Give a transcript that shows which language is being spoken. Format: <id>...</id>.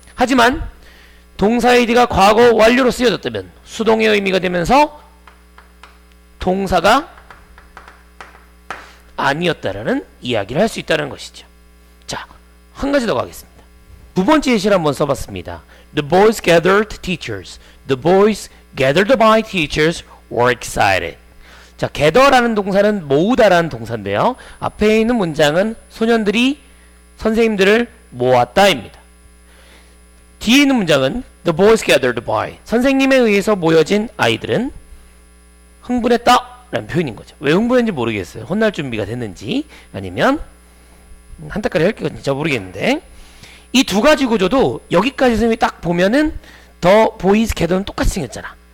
<ko>하지만 동사의 id가 과거 완료로 쓰여졌다면 수동의 의미가 되면서 동사가 아니었다라는 이야기를 할 수 있다는 것이죠. 자, 한 가지 더 가겠습니다. 두 번째 예시를 한번 써봤습니다.</ko> <en>The boys gathered teachers. The boys gathered by teachers were excited.</en> <ko>자, gather라는 동사는 모으다라는 동사인데요. 앞에 있는 문장은 소년들이 선생님들을 모았다입니다. 뒤에 있는 문장은</ko> <en>The boys gathered by.</en> <ko>선생님에 의해서 모여진 아이들은 흥분했다 라는 표현인 거죠. 왜 흥분했는지 모르겠어요. 혼날 준비가 됐는지 아니면 한따까리 할 게 진짜 모르겠는데 이 두 가지 구조도 여기까지 선생님이 딱 보면은</ko> <en>The boys gathered</en> <ko>는 똑같이 생겼잖아.</ko>